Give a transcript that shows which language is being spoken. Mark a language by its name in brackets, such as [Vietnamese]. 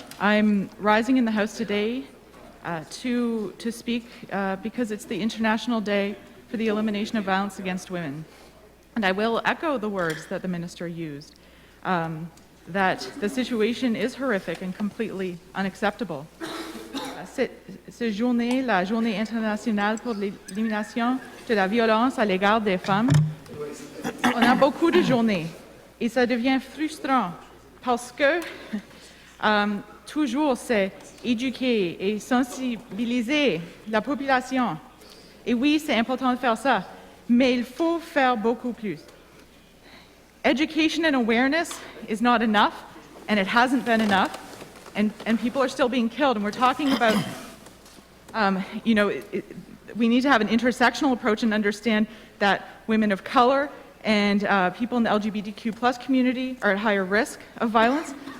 [English] I'm rising in the House today to speak because it's the International Day for the Elimination of Violence Against Women. And I will echo the words that the Minister used, that the situation is horrific and completely unacceptable. [French] Cette journée, la Journée internationale pour l'élimination de la violence à l'égard des femmes, on a beaucoup de journées et ça devient frustrant parce que toujours c'est éduquer et sensibiliser la population. Et oui, c'est important de faire ça, mais il faut faire beaucoup plus. [English] Education and awareness is not enough, and it hasn't been enough, and people are still being killed. And we're talking about, we need to have an intersectional approach and understand that women of color and people in the LGBTQ+ community are at higher risk of violence.